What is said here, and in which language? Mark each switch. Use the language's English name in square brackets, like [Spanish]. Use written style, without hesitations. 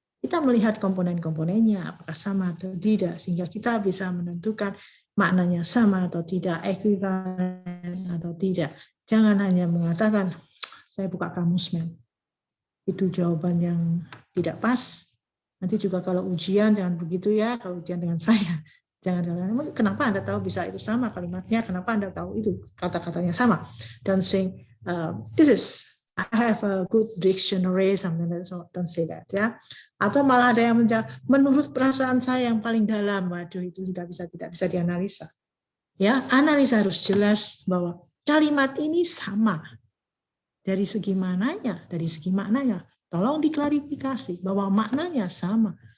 [Indonesian] Kita melihat komponen-komponennya apakah sama atau tidak, sehingga kita bisa menentukan maknanya sama atau tidak, ekuivalen atau tidak. Jangan hanya mengatakan saya buka kamus, ma'am. Itu jawaban yang tidak pas. Nanti juga kalau ujian jangan begitu ya, kalau ujian dengan saya. Jangan, kenapa Anda tahu bisa itu sama kalimatnya, kenapa Anda tahu itu kata-katanya sama. [English] Don't say, I have a good dictionary, something like that. Don't say that ya. [Indonesian] Atau malah ada yang menjawab, menurut perasaan saya yang paling dalam, waduh itu tidak bisa dianalisa. Ya, analisa harus jelas bahwa kalimat ini sama. Dari segi mananya, tolong diklarifikasi bahwa maknanya sama.